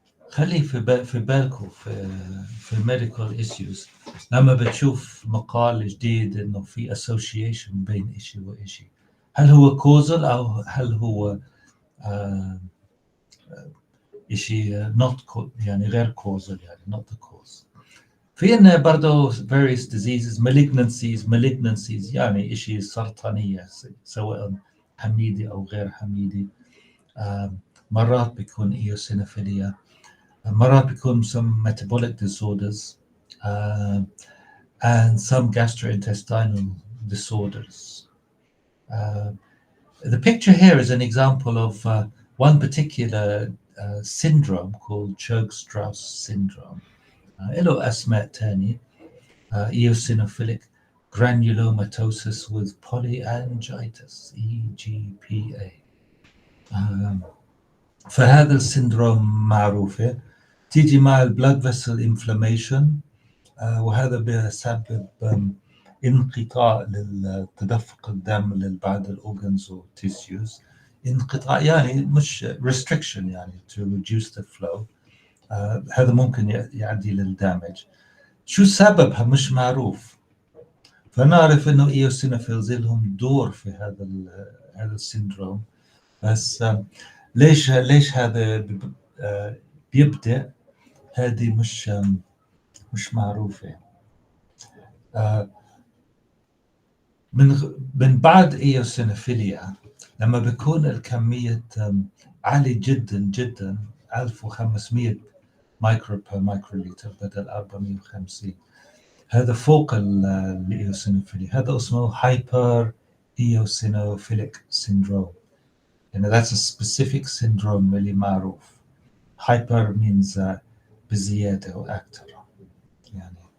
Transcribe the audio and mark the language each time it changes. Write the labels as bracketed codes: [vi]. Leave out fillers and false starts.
[ar] خلي في بالكم في medical issues، لما بتشوف مقال جديد إنه في association بين إشي وإشي، هل هو causal أو هل هو إشي يعني غير causal، يعني [en] not the cause. [ar] في إنه برضو [en] various diseases malignancies [ar] يعني إشي سرطانية، سواء حميدي أو غير حميدي. مرات بيكون إيوسينوفيليا، مرات بيكون [en] some metabolic disorders and some gastrointestinal disorders. The picture here is an example of one particular syndrome called Churg-Strauss syndrome. [ar] له أسماء تاني. [en] Eosinophilic granulomatosis with polyangiitis EGPA. [ar] فهذا السندروم معروفة، تيجي مع البلاد فيسل انفلاميشن، وهذا بيسبب انقطاع لتدفق الدم لبعض الاورجنز والتيسيوز. انقطاع يعني مش restriction، يعني [en] to reduce the flow. [ar] هذا ممكن يؤدي للدامج. شو سببها مش معروف. فنعرف انه ايوسينوفيلز لهم دور في هذا السندروم، بس ليش هذا بيبدأ، هذه مش معروفة. من بعد إيوسينوفيليا، لما بيكون الكمية عالية جدا جدا، 1500 مايكرو بير مايكروليتر بدل 450، هذا فوق الإيوسينوفيليا، هذا اسمه هايبر إيوسينوفيليك سيندروم. [en] يعني that's a specific syndrome [ar] اللي معروف. [en] Hyper means [ar] بزيادة أو أكثر يعني.